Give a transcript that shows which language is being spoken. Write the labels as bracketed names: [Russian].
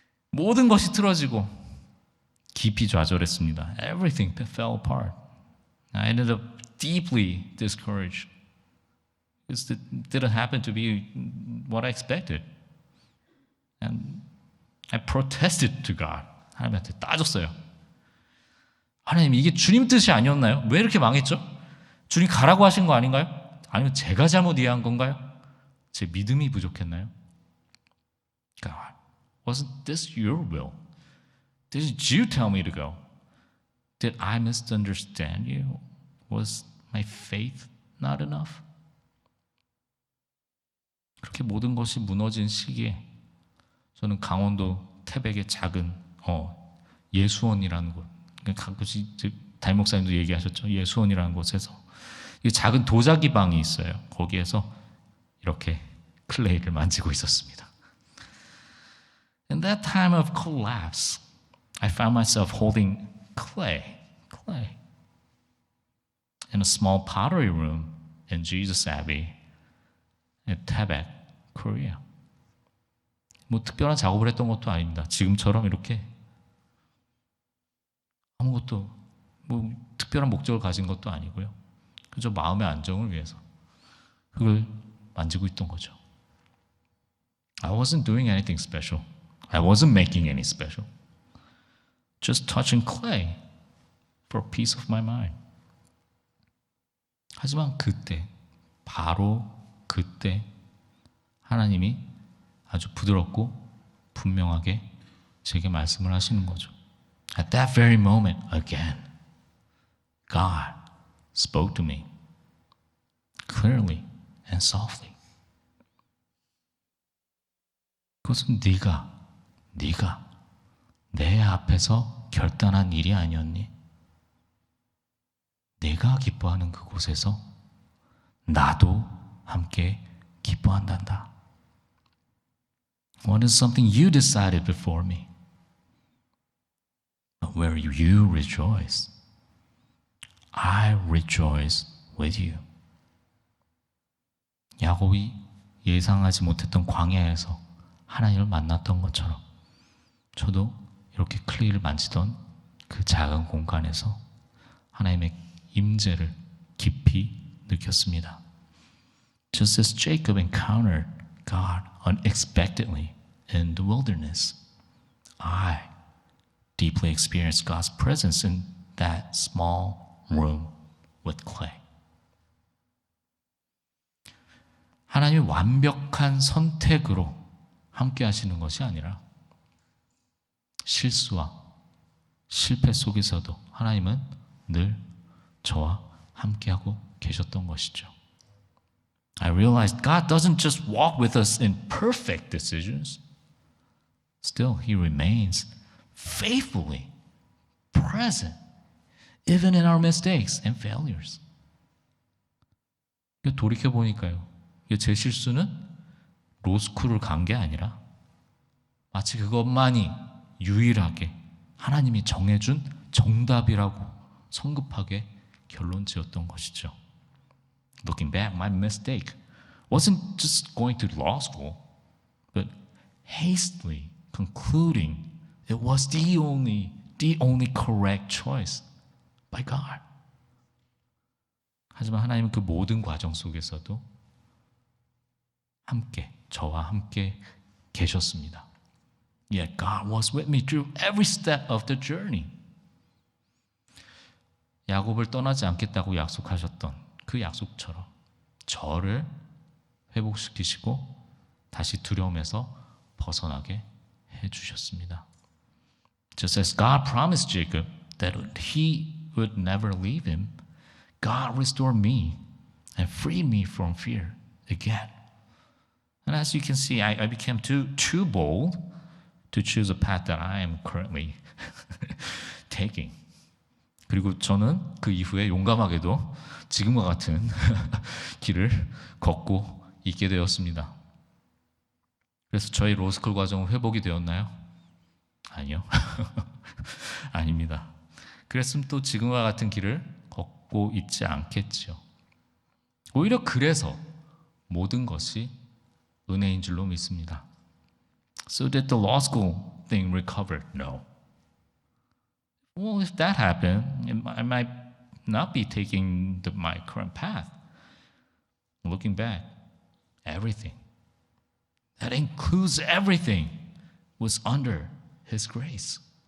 [Korean] 모든 것이 틀어지고 깊이 좌절했습니다. [English] Everything fell apart. I ended up deeply discouraged. It didn't happen to be what I expected. And I protested to God. [Korean] 하나님한테 따졌어요. 하나님, 이게 주님 뜻이 아니었나요? 왜 이렇게 망했죠? 주님 가라고 하신 거 아닌가요? 아니면 제가 잘못 이해한 건가요? 제 믿음이 부족했나요? [English] God, wasn't this your will? Did you tell me to go? Did I misunderstand you? Was my faith not enough? [Korean] 그렇게 모든 것이 무너진 시기에 저는 강원도 태백의 작은 예수원이라는 곳, 가끔씩 담임 목사님도 얘기하셨죠. 예수원이라는 곳에서 작은 도자기 방이 있어요. 거기에서 이렇게 클레이를 만지고 있었습니다. [English] In that time of collapse, I found myself holding clay in a small pottery room in Jesus Abbey in Taebaek, Korea. [Korean] 뭐 특별한 작업을 했던 것도 아닙니다. 지금처럼 이렇게 아무것도 뭐 특별한 목적을 가진 것도 아니고요. 그저 마음의 안정을 위해서 그걸 만지고 있던 거죠. [English] I wasn't doing anything special. I wasn't making any special. Just touching clay for peace of my mind. [Korean] 하지만 그때, 바로 그때 하나님이 아주 부드럽고 분명하게 제게 말씀을 하시는 거죠. [English] At that very moment, again, God spoke to me clearly and softly. [Korean] 그것은 네가 내 앞에서 결단한 일이 아니었니? 내가 기뻐하는 그곳에서 나도 함께 기뻐한단다. [English] What is something you decided before me? But where you rejoice, I rejoice with you. [Korean] 야곱이 예상하지 못했던 광야에서 하나님을 만났던 것처럼 저도 이렇게 클레이를 만지던 그 작은 공간에서 하나님의 임재를 깊이 느꼈습니다. [English] Just as Jacob encountered God unexpectedly in the wilderness, I deeply experienced God's presence in that small room with clay. [Korean] 하나님이 완벽한 선택으로 함께 하시는 것이 아니라 실수와 실패 속에서도 하나님은 늘 저와 함께하고 계셨던 것이죠. [English] I realized God doesn't just walk with us in perfect decisions. Still, He remains faithfully present, even in our mistakes and failures. [Korean] 돌이켜보니까요, 제 실수는 로스쿨을 간 게 아니라 마치 그것만이 유일하게 하나님이 정해준 정답이라고 성급하게 결론 지었던 것이죠. [English] Looking back, my mistake wasn't just going to law school, but hastily concluding it was the only correct choice by God. [Korean] 하지만 하나님은 그 모든 과정 속에서도 함께, 저와 함께 계셨습니다. [English] Yet God was with me through every step of the journey. [Korean] 야곱을 떠나지 않겠다고 약속하셨던 그 약속처럼 저를 회복시키시고 다시 두려움에서 벗어나게 해주셨습니다. [English] Just as God promised Jacob that He would never leave him, God restored me and freed me from fear again. And as you can see, I became too bold to choose a path that I am currently taking. [Korean] 그리고 저는 그 이후에 용감하게도 지금과 같은 길을 걷고 있게 되었습니다. 그래서 저희 로스쿨 과정은 회복이 되었나요? 아니요. 아닙니다. 그랬으면 또 지금과 같은 길을 걷고 있지 않겠죠. 오히려 그래서 모든 것이 은혜인 줄로 믿습니다. [English] So did the law school thing recover? No. Well, if that happened, I might not be taking my current path. Looking back, everything, that includes everything, was under His grace.